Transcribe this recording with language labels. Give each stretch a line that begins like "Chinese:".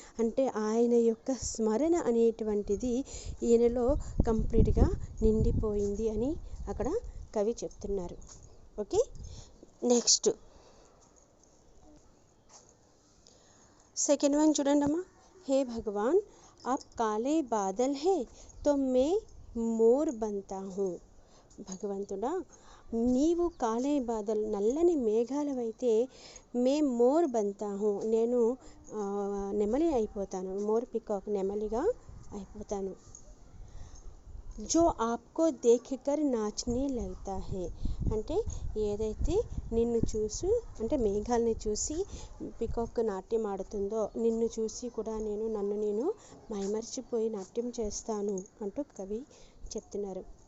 Telugu: అంటే ఆయన యొక్క స్మరణ అనేటువంటిది ఈయనలో కంప్లీట్గా నిండిపోయింది అని అక్కడ కవి చెప్తున్నారు. ఓకే, నెక్స్ట్ సెకండ్ వన్ చూడండి అమ్మా,
Hindi: हे भगवान आप काले बादल है तो मैं मोर बनता हूँ.
Telugu: భగవంతుడా, నీవు
Hindi: కాలే బాదల్
Telugu: నల్లని మేఘాలవైతే
Hindi: మే మోర్ బంతా హూ,
Telugu: నేను నెమలి అయిపోతాను, మోర్ పికాక్ నెమలిగా అయిపోతాను.
Hindi: జో ఆప్కో దేఖ్కర్ నాచ్నే లగ్తా హే,
Telugu: అంటే ఏదైతే నిన్ను చూసి అంటే మేఘాలని చూసి పికాక్ నాట్యం ఆడుతుందో నిన్ను చూసి కూడా నన్ను నేను మైమర్చిపోయి నాట్యం చేస్తాను అంటూ కవి చెప్తున్నారు.